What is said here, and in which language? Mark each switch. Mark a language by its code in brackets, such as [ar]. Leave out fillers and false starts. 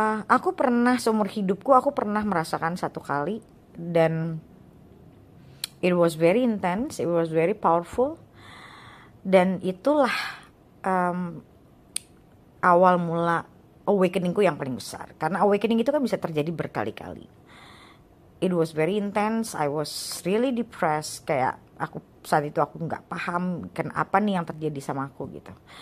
[id] Aku pernah seumur hidupku aku pernah merasakan satu kali dan [en] it was very intense, it was very powerful, [id] dan itulah awal mula awakeningku yang paling besar. Karena awakening itu kan bisa terjadi berkali-kali. [en] It was very intense, I was really depressed. [id] Kayak saat itu aku gak paham kenapa nih yang terjadi sama aku gitu.